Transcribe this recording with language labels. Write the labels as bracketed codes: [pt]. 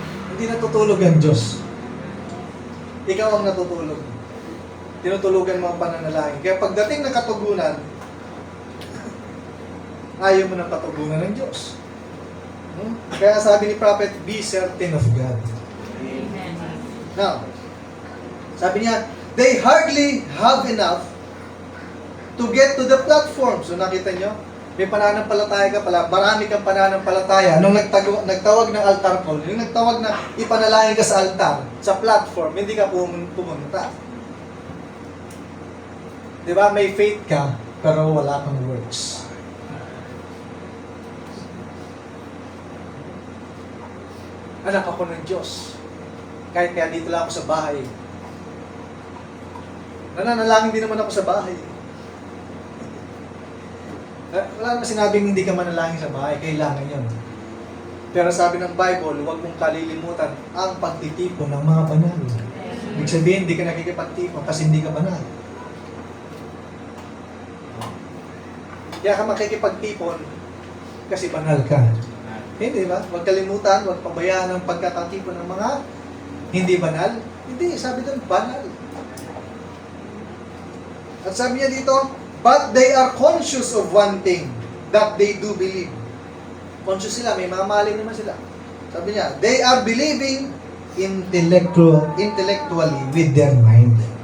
[tl] Hindi natutulog ang Diyos. Ikaw ang natutulog. Tinutulugan mo ang pananalangin. Kaya pagdating ng katugunan, ayaw mo ng katugunan ng Diyos. Kaya sabi ni Prophet, [en] be certain of God. [tl] Amen. [en] Now, [tl] sabi niya, [en] they hardly have enough to get to the platform. [tl] So nakita nyo? May pananampalataya ka pala, marami kang pananampalataya. Nung nagtawag ng altar call, yung nagtawag na ipanalangin ka sa altar, sa platform, hindi ka pumunta. Diba? May faith ka, pero wala kang works. Anak ako ng Diyos. Kahit kaya dito lang ako sa bahay. Nananalangin din naman ako sa bahay. Wala naman sinabing hindi ka manalangin sa bahay, kailangan yun. Pero sabi ng Bible, huwag mong kalilimutan ang pagtitipon ng mga banal. Ibig sabihin, hindi ka nakikipagtipon kasi hindi ka banal. Kaya ka makikipagtipon kasi banal ka. Hindi ba? Huwag kalimutan, huwag pabayaan ang pagkakatipon ng mga hindi banal. Hindi, sabi doon, banal. At sabi niya dito, [en] but they are conscious of one thing, that they do believe. [tl] Conscious sila, may mamaling naman sila. Sabi niya, [en] they are believing intellectually with their mind.